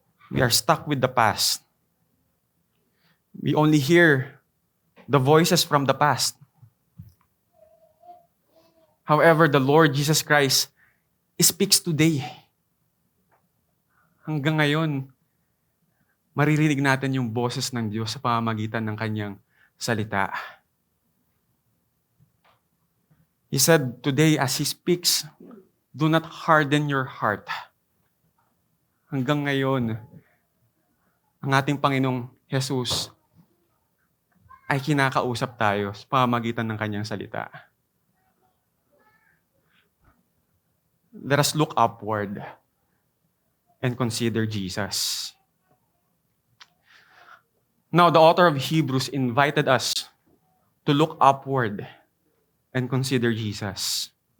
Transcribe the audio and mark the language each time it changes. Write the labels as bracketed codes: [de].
[en] We are stuck with the past. We only hear the voices from the past. However, the Lord Jesus Christ speaks today. [tl] Hanggang ngayon, maririnig natin yung boses ng Diyos sa pamamagitan ng kanyang salita. [en] He said today as He speaks, do not harden your heart. [tl] Hanggang ngayon, ang ating Panginoong Jesus ay kinakausap tayo sa pamamagitan ng kanyang salita. [en] Let us look upward and consider Jesus. Now, the author of Hebrews invited us to look upward and consider Jesus.